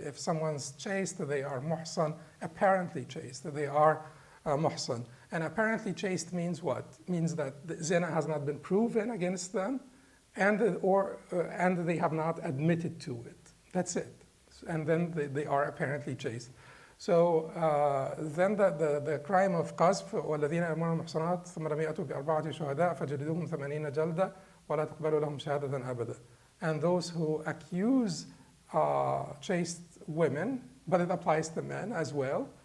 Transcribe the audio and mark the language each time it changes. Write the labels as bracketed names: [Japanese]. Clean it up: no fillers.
[English] If someone's chaste, they are muhsan, apparently chaste. They are muhsan. And apparently chaste means what? Means that the zina has not been proven against them, and they have not admitted to it. That's it. And then they are apparently chaste. So then the crime of qazf, [Arabic] وَالَّذِينَ يَرْمُونَ الْمُحْصَنَاتِ ثُمَّ لَمْ يَأْتُوا بِأَرْبَعَةِ شُهَدَاءَ فَجَلِدُوهُمْ 80 جَلْدَةً وَلَا تُقْبَلُوا لَهُمْ شَهَادَةً أَبَدًا. [English] And those who accuse chaste women, but it applies to men as well.